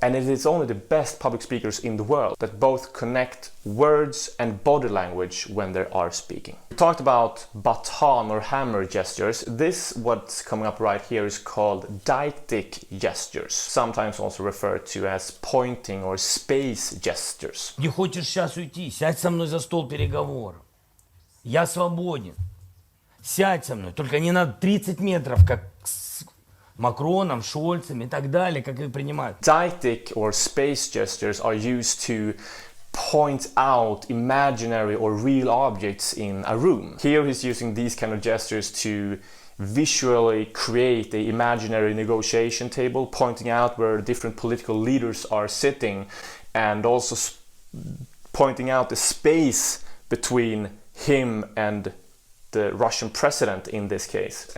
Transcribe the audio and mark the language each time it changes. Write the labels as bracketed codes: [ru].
[en] And it is only the best public speakers in the world that both connect words and body language when they are speaking. We talked about baton or hammer gestures. This, what's coming up right here, is called deictic gestures, sometimes also referred to as pointing or space gestures. [ru] Не хочешь сейчас уйти? Сядь со мной за стол переговоров. Я свободен. Сядь со мной, только не на 30 метров, как с Макроном, Шольцем и так далее, как их принимают. [en] Deictic or space gestures are used to point out imaginary or real objects in a room. Here he's using these kind of gestures to visually create an imaginary negotiation table, pointing out where different political leaders are sitting, and also pointing out the space between him and the Russian president in this case.